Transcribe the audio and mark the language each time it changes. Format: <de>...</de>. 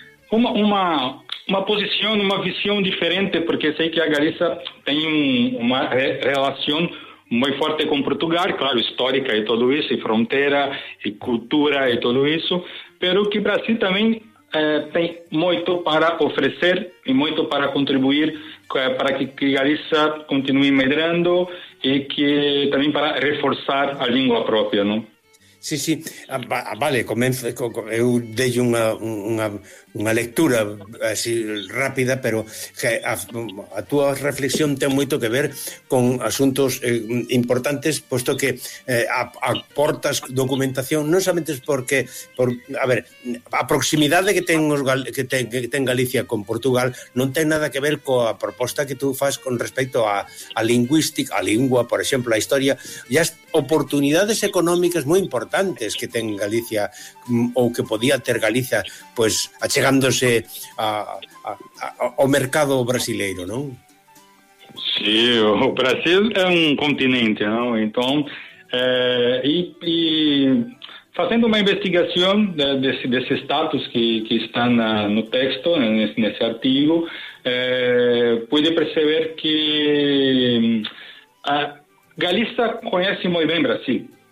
<pt>uma posição, uma visão diferente, porque sei que a Galiza tem uma relação muito forte com Portugal, claro, histórica e tudo isso, e fronteira, e cultura e tudo isso, mas que o Brasil também tem muito para oferecer e muito para contribuir para que Galiza continue medrando e que também para reforçar a língua própria, não?</pt> <gl>Sí, sí, vale, comenzo, eu dei unha lectura así rápida, pero a túa reflexión ten moito que ver con asuntos importantes, posto que aportas documentación, non somente porque, a proximidade que ten Galicia con Portugal non ten nada que ver coa proposta que tú faz con respecto a lingüística, a lingua, por exemplo, a historia, e as oportunidades económicas moi importantes que ten Galicia ou que podía ter Galicia pues achegándose ao mercado brasileiro, non? Sí, o Brasil é un continente, non? Então, e facendo unha investigación desse status que está no texto, nesse artigo,</gl> <pt>pude perceber que a Galicia conhece</pt> <gl>moi ben Brasil.</gl>